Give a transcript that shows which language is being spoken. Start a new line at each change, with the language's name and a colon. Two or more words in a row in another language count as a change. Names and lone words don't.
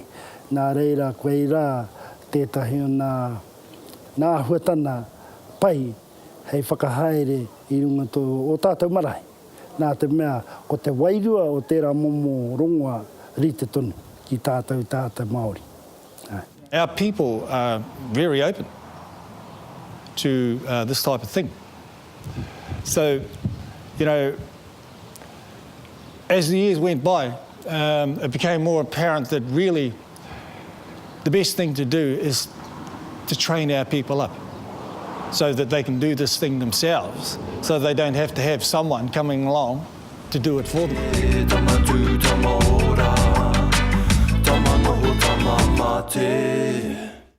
Māori: Nā reira koe rā tētahi o nā huatana pai hei whakahaere I runga tō o tātou marae. Nā te mea ko te wairua o tērā momo Rongoa rite tonu ki tātou Māori.
English: Our people are very open to this type of thing. So, you know, as the years went by, it became more apparent that really the best thing to do is to train our people up so that they can do this thing themselves, so they don't have to have someone coming along to do it for them.